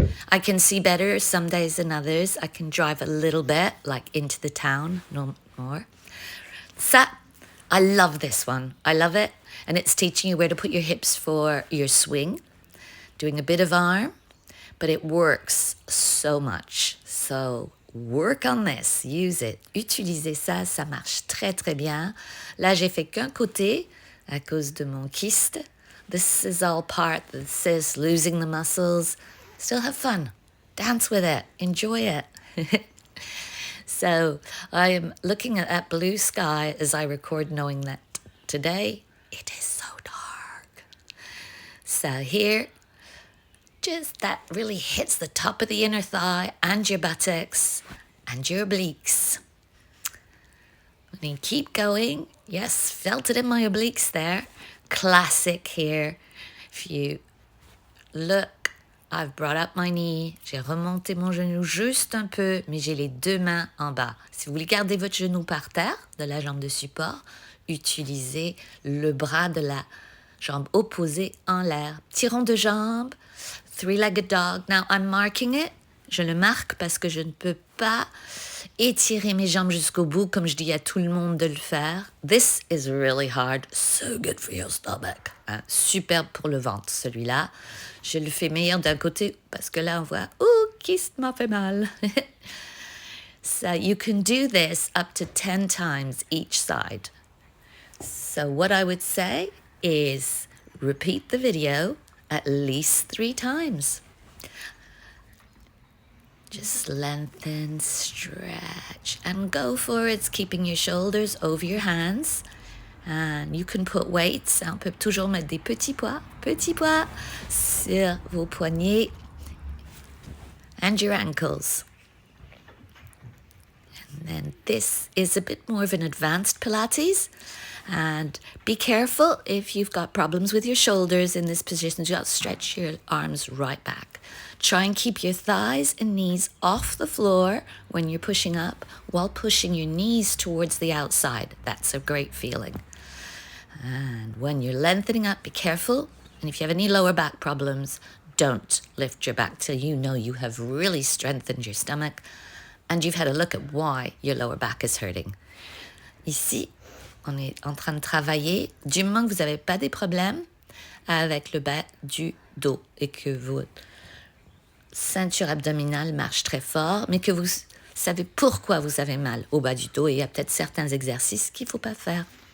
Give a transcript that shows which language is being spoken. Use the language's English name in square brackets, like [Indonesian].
[English] I can see better some days than others. I can drive a little bit, like into the town, no more. So I love this one. I love it. And it's teaching you where to put your hips for your swing, doing a bit of arm, but it works so much. So work on this, use it. [French] Utilisez ça, ça marche très très bien. Là, j'ai fait qu'un côté à cause de mon kyste. [English] This is all part that says losing the muscles. Still have fun. Dance with it. Enjoy it. So I am looking at that blue sky as I record, knowing that today it is so dark. So here, just that really hits the top of the inner thigh and your buttocks and your obliques. I mean, keep going. Yes, felt it in my obliques there. Classic here. If you look, I've brought up my knee, [French] j'ai remonté mon genou juste un peu, mais j'ai les deux mains en bas. Si vous voulez garder votre genou par terre, de la jambe de support, utilisez le bras de la jambe opposée en l'air. Petit rond de jambe, [English] three-legged dog. Now I'm marking it. [French] Je le marque parce que je ne peux pas étirer mes jambes jusqu'au bout comme je dis à tout le monde de le faire. [English] This is really hard. So good for your stomach. Hein? [French] Superbe pour le ventre, celui-là. Je le fais meilleur d'un côté parce que là, on voit, kyste m'a fait mal. [English] So you can do this up to 10 times each side. So what I would say is repeat the video at least 3 times. Just lengthen, stretch, and go forwards, keeping your shoulders over your hands. And you can put weights. [French] On peut toujours mettre des petits poids sur vos poignets [English] and your ankles. And then this is a bit more of an advanced Pilates. And be careful if you've got problems with your shoulders in this position. You got to stretch your arms right back. Try and keep your thighs and knees off the floor when you're pushing up while pushing your knees towards the outside. That's a great feeling. And when you're lengthening up, be careful. And if you have any lower back problems, don't lift your back till you know you have really strengthened your stomach and you've had a look at why your lower back is hurting. [French] Ici, on est en train de travailler. Du moment que vous n'avez pas des problèmes avec le bas du dos et que votre ceinture abdominale marche très fort, mais que vous savez pourquoi vous avez mal au bas du dos, et il y a peut-être certains exercices qu'il ne faut pas faire.